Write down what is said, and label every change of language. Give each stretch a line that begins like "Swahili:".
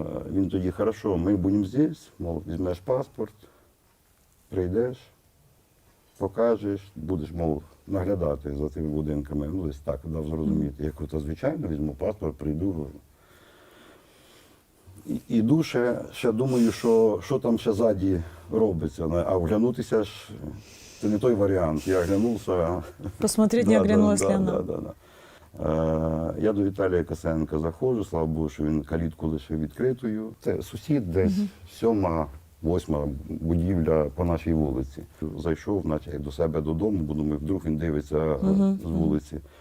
Ukrainian: Він тоді, хорошо, ми будемо здесь, мов, візьмеш паспорт, прийдеш, покажеш, будеш, мов, наглядати за цими будинками. Ну, десь так, дав зрозуміти. Я кажу, звичайно, візьму паспорт, прийду. Іду ще думаю, що там ще ззаді робиться. А оглянутися ж, це не той варіант. Я оглянувся.
Russian: Посмотреть, не оглянулась ли вона.
Ukrainian: Я до Віталія Косенка заходжу, слава Богу, що він калітку лишив відкритою. Це сусід десь 7-8 будівля по нашій вулиці. Зайшов, наче як до себе додому, бо думаю, вдруг він дивиться з вулиці.